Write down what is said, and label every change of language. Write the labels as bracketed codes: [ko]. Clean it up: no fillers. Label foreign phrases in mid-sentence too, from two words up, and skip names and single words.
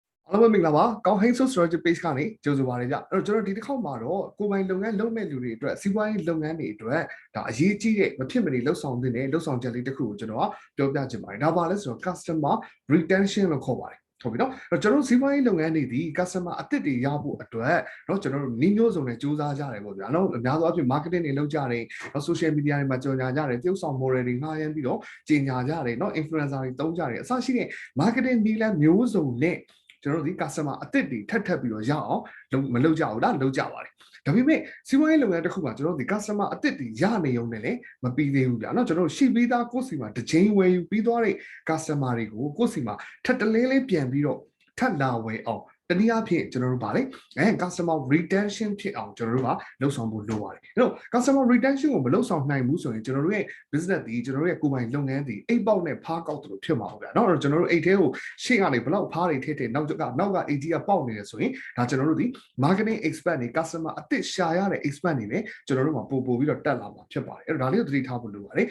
[my] အားလုံးပဲမင်္ဂလာပါကောင်းဟိန်းဆို strategy page ကနေကြိုဆိုပါရစေအဲ့တော့ကျွန်တော်ဒီတစ်ခေါက်မှာတော့ကိုယ်ပိုင်လုပ်ငန်းလုပ်မဲ့လူတွေအတွက်စီးပွားရေးလုပ်ငန်းတွေအတွက်ဒါအရေးကြီးတဲ့မဖြစ်မနေလှုပ်ဆောင်တဲ့လှုပ်ဆောင်ချက်လေးတစ်ခုကိုကျွန်တော်ပြောပြချင်ပါတယ်ဒါပါလဲဆိုတော့ [en] customer retention [my] လို့ခေါ်ပါတယ်ဟုတ်ပြီနော်ကျွန်တော်စီးပွားရေးလုပ်ငန်းတွေဒီ customer အသစ်တွေ ရဖို့အတွက်เนาะကျွန်တော်တို့နှီးမျိုးစုံနဲ့စူးစမ်းကြတယ်ပေါ့ဗျာเนาะအများဆုံးအဖြစ် marketing တွေလုပ်ကြတယ်เนาะ [en] social media [my] တွေမှာကြော်ညာကြတယ်တရုပ်ဆောင် model တွေငှားရမ်းပြီးတော့ကြေညာကြတယ်เนาะ influencer တွေတုံးကြတယ်အစရှိတဲ့ marketing နည်းလမ်းမျိုးစုံနဲ့ကျွန် တော်တို့ဒီ customer အသစ်တွေထပ်ပြီးတော့ရအောင်မလုပ်ကြဘူးလားလုပ်ကြပါတယ်ဒါပေမဲ့စီးပွားရေးလုပ်ငန်းတစ်ခုမှာကျွန်တော်တို့ဒီ customer အသစ်တွေရနေုံနဲ့လည်းမပြီးသေးဘူးဗျာเนาะကျွန်တော်တို့ရှိပြီးသားကို ယ့်စီမှာတစ်ချိန်ဝယ်ယူပြီးသွားတဲ့ customer တွေကိုကိုယ့်စီမှာထပ်တလဲလေးပြန်ပြီးတော့ထပ်လာဝယ်အောင်တနည်းအားဖြင့်ကျွန်တော်တို့ဗာလေ [en] customer retention [my] ဖြစ်အောင်ကျွန်တော်တို့ကလှုပ်ဆောင်ဖို့လိုပါတယ်အဲ့တော့ [en] customer retention [my] ကိုမလှုပ်ဆောင်နိုင်ဘူးဆိုရင်ကျွန်တော်တို့ရဲ့ business ဒီကျွန်တော်တို့ရဲ့ကိုယ်ပိုင်လုပ်ငန်းဒီအိတ်ပေါက်နဲ့ဖားကောက်တယ်လို့ဖြစ်မှာပေါ့ဗျာเนาะအဲ့တော့ကျွန်တော်တို့အိတ်ထဲကိုရှေ့ကနေဘလောက်ဖားတွေထည့်ထည့်နောက်ကအိတ်ကြီးကပေါက်နေတယ်ဆိုရင်ဒါကျွန်တော်တို့ဒီ [en] marketing expert [my] တွေ customer အသစ်ရှာရတဲ့ expert တွေလည်းကျွန်တော်တို့မှာပို့ပြီးတော့တက်လာမှာဖြစ်ပါတယ်အဲ့တော့ဒါလေးကိုသတိထားဖို့လိုပါတယ်